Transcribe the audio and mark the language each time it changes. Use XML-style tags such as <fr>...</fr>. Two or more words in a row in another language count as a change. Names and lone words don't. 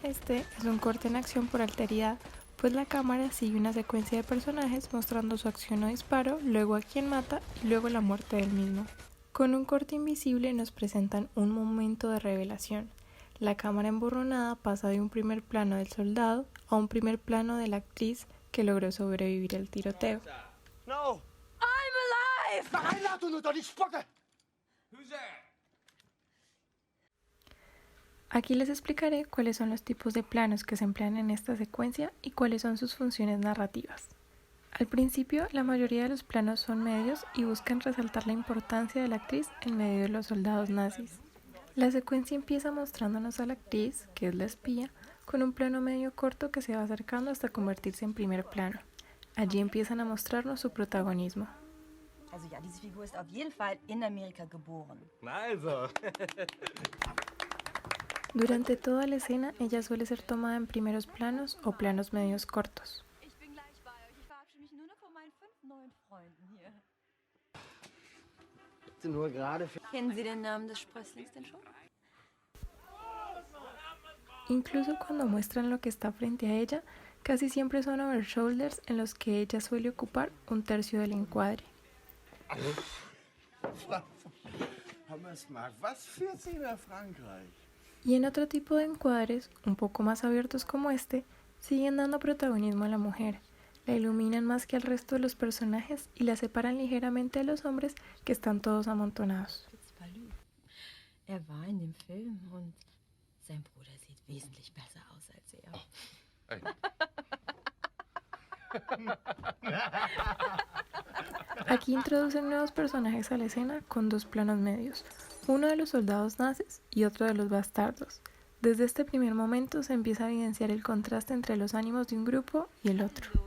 <es>Este es un corte en acción por alteridad, pues la cámara sigue una secuencia de personajes mostrando su acción o disparo, luego a quien mata y luego la muerte del mismo. Con un corte invisible nos presentan un momento de revelación. La cámara emborronada pasa de un primer plano del soldado a un primer plano de la actriz que logró sobrevivir al tiroteo.</es> <en>No! I'm alive!</en> <de>Nein, laat du doch die Spucke!</de> <es>Aquí les explicaré cuáles son los tipos de planos que se emplean en esta secuencia y cuáles son sus funciones narrativas. Al principio, la mayoría de los planos son medios y buscan resaltar la importancia de la actriz en medio de los soldados nazis. La secuencia empieza mostrándonos a la actriz, que es la espía, con un plano medio corto que se va acercando hasta convertirse en primer plano. Allí empiezan a mostrarnos su protagonismo.</es> <de>Also ja, diese Figur ist auf jeden Fall in Amerika geboren. Also.</de> <es>Durante toda la escena, ella suele ser tomada en primeros planos o planos medios cortos.</es> <de>Ich bin gleich bei euch. Ich verabschiede mich nur noch von meinen 5 neuen Freunden hier. Nur gerade für... Kennen Sie den Namen des Sprösslings denn schon?</de> <es>Incluso cuando muestran lo que está frente a ella, casi siempre son overshoulders en los que ella suele ocupar un tercio del encuadre.</es> <de>Was führt Sie nach Frankreich?</de> <es>Y en otro tipo de encuadres, un poco más abiertos como este, siguen dando protagonismo a la mujer. La iluminan más que al resto de los personajes y la separan ligeramente de los hombres que están todos amontonados.</es> <de>Er war in dem Film und sein Bruder sieht wesentlich besser aus als er. Ey.</de> <es>Aquí introducen nuevos personajes a la escena con dos planos medios, uno de los soldados nazis y otro de los bastardos. Desde este primer momento se empieza a evidenciar el contraste entre los ánimos de un grupo y el otro.</es>